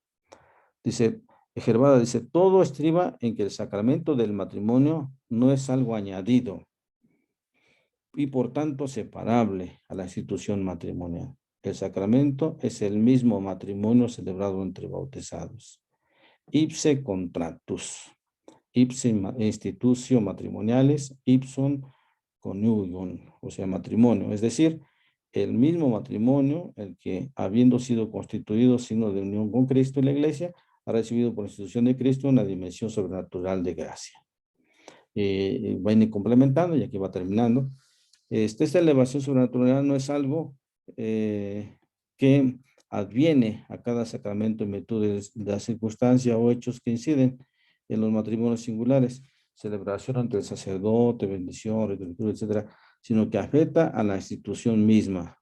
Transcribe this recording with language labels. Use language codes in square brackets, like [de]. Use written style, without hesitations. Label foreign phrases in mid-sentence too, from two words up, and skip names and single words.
[es] Dice, Gervada dice, todo estriba en que el sacramento del matrimonio no es algo añadido y por tanto separable a la institución matrimonial. El sacramento es el mismo matrimonio celebrado entre bautizados. [la] Ipse contratus. Ipse institutio matrimoniales, ipsum coniugium, [es] o sea, matrimonio. Es decir, el mismo matrimonio, el que habiendo sido constituido signo de unión con Cristo y la Iglesia, ha recibido por institución de Cristo una dimensión sobrenatural de gracia. Va a ir complementando y aquí va terminando. Esta elevación sobrenatural no es algo que adviene a cada sacramento en virtud de la circunstancia o hechos que inciden en los matrimonios singulares, celebración ante el sacerdote, bendición, rito, etcétera, sino que afecta a la institución misma.